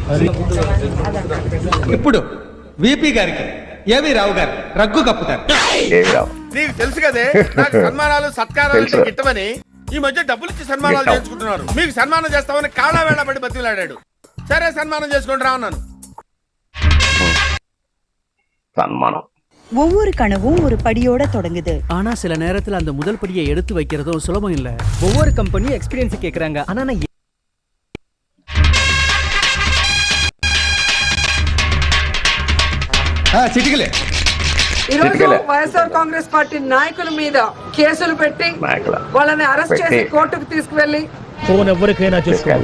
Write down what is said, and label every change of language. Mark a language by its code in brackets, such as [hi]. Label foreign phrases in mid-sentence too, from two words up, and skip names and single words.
[te] ఇప్పుడు విపి గారికి ఏవి రావు గారు రగ్గు కప్పుతారు. నీకు తెలుసు కదే నాకు సన్మానాలు సత్కారాలు గిట్టమని ఈ మధ్య డబ్బులు ఇచ్చి సన్మానాలు చేసుకుంటున్నారు. మీకు సన్మానం చేస్తామని కాళ్ళ వేళ పడి బతిలాడాడు. సరే సన్మానం చేసుకుంటూ రా అన్నాను. [ta] சன்மானம். ஒவ்வொரு கனவும் ஒரு படியோட தொடங்குது. ஆனா சில நேரத்துல அந்த முதல் படியை எடுத்து வைக்கிறதும் சுலபம் இல்ல. ஒவ்வொரு கம்பெனியும் எக்ஸ்பீரியன்ஸ் கேக்குறாங்க. ஆனா நான் [te] చిటికలే ఈ రోజు వైఎస్ఆర్ కాంగ్రెస్ పార్టీ నాయకుల మీద కేసులు పెట్టి వాళ్ళని అరెస్ట్ చేసి కోర్టుకు తీసుకువెళ్లి ఫోన్ ఎవరికైనా చేసుకోవాలి.